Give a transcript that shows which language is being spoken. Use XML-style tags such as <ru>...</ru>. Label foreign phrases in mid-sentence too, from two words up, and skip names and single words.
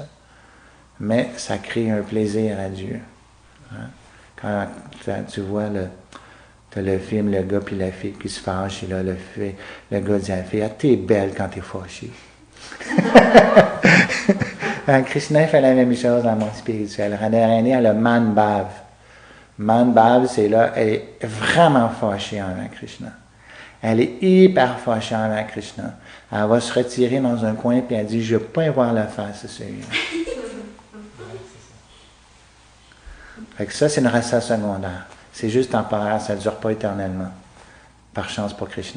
<fr>Mais ça crée un plaisir à Dieu. Hein? Quand tu vois t'as le film, le gars puis la fille qui se fâchent, et là, le gars dit à la fille, ah, t'es belle quand t'es fâchée. Krishna fait la même chose dans le monde spirituel. Radharani a le</fr> <sa>मान भाव. मान भाव,</sa> <fr>c'est là, elle est vraiment fâchée envers Krishna. Elle est hyper fâchée envers Krishna. Elle va se retirer dans un coin et elle dit, je ne veux pas y voir la face de celui-là. Fait que ça, c'est une rasa secondaire. C'est juste temporaire, ça ne dure pas éternellement. Par chance pour Krishna.</fr>